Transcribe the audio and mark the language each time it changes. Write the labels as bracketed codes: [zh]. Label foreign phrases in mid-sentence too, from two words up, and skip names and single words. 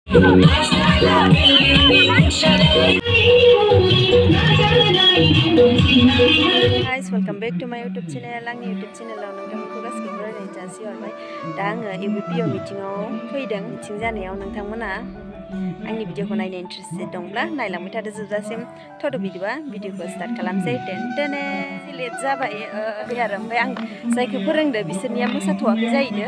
[en] Guys, welcome back to my YouTube channel. [brx] Ang YouTube channel आव नोंथांमोनखौ गासिखौबो रायज्लायनो जासि हरबाय। दा आङो ABPO मिटिंआव फैदों। मिटिं जानायाव नोंथांमोना आंनि भिडिअखौ नायनो इन्ट्रेस्टेड दंब्ला नायलांबाय थादो जोबजासिम। थ'थ' बिदिबा भिडिअखौ स्टार्ट खालामसै। टेन लेट जाबाय आरो ओमफ्राय आं जायखौ फोरोंदो बिसोरनिया मोसाथ'वाखै जाहैनो।